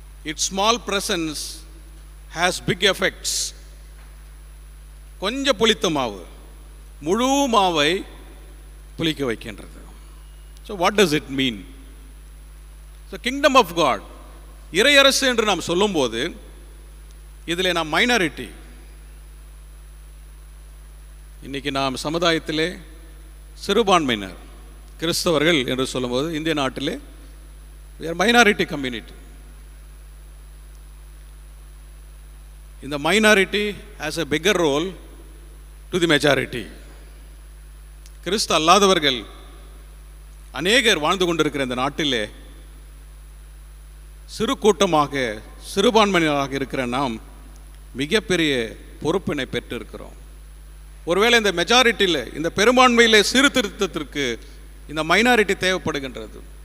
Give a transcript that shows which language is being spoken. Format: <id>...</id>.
<en>Its small presence has big effects.</en> <ta>கொஞ்சம் புளித்த மாவு முழு மாவை புளிக்க வைக்கின்றது.</ta> <en>So what does it mean? So kingdom of God,</en> <ta>இறையரசு என்று நாம் சொல்லும்போது இதில் நாம் மைனாரிட்டி. இன்னைக்கு நாம் சமுதாயத்திலே சிறுபான்மையினர் கிறிஸ்தவர்கள் என்று சொல்லும்போது இந்திய நாட்டிலே மைனாரிட்டி கம்யூனிட்டி. இந்த minority</ta> <en>has a bigger role to the majority.</en> <ta>கிறிஸ்து அல்லாதவர்கள் அநேகர் வாழ்ந்து கொண்டிருக்கிற இந்த நாட்டிலே சிறு கூட்டமாக சிறுபான்மையினராக இருக்கிற நாம் மிகப்பெரிய பொறுப்பினை பெற்றிருக்கிறோம். ஒருவேளை இந்த மெஜாரிட்டியில் இந்த பெரும்பான்மையிலே சீர்திருத்தத்திற்கு இந்த மைனாரிட்டி தேவைப்படுகின்றது.</ta>